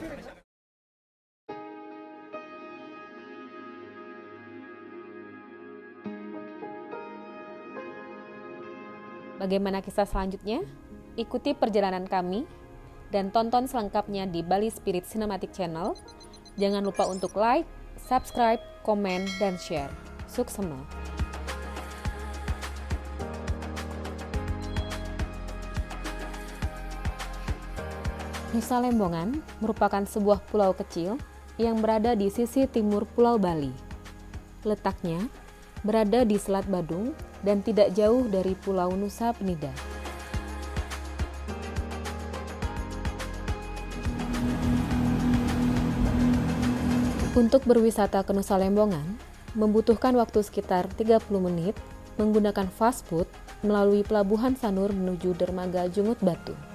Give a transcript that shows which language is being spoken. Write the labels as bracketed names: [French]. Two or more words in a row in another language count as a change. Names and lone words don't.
[Indonesian] Bagaimana kisah selanjutnya? Ikuti perjalanan kami dan tonton selengkapnya di Bali Spirit Cinematic Channel. Jangan lupa untuk like, subscribe, komen, dan share. Suksema! Nusa Lembongan merupakan sebuah pulau kecil yang berada di sisi timur Pulau Bali. Letaknya berada di Selat Badung dan tidak jauh dari Pulau Nusa Penida. Untuk berwisata ke Nusa Lembongan, membutuhkan waktu sekitar 30 menit menggunakan [English] fast food [Indonesian] melalui Pelabuhan Sanur menuju Dermaga Jungut Batu.